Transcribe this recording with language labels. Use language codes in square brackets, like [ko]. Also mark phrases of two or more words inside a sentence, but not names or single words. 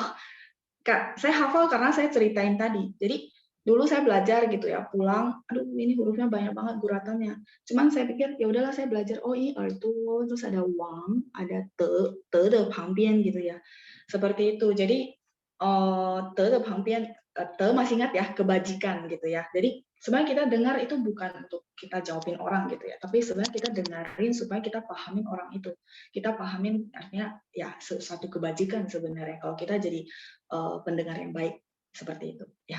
[id] Saya hafal karena saya ceritain tadi. Jadi dulu saya belajar gitu ya, pulang, aduh ini hurufnya banyak banget guratannya. Cuman saya pikir ya udahlah saya belajar, oh ini ertu, terus ada wang, ada te de pangbian gitu ya. Seperti itu. Jadi te de pangbian, te masih ingat ya, kebajikan gitu ya. Jadi sebenarnya kita dengar itu bukan untuk kita jawabin orang gitu ya, tapi sebenarnya kita dengerin supaya kita pahamin orang itu. Kita pahamin artinya ya satu kebajikan sebenarnya kalau kita jadi pendengar yang baik seperti itu ya.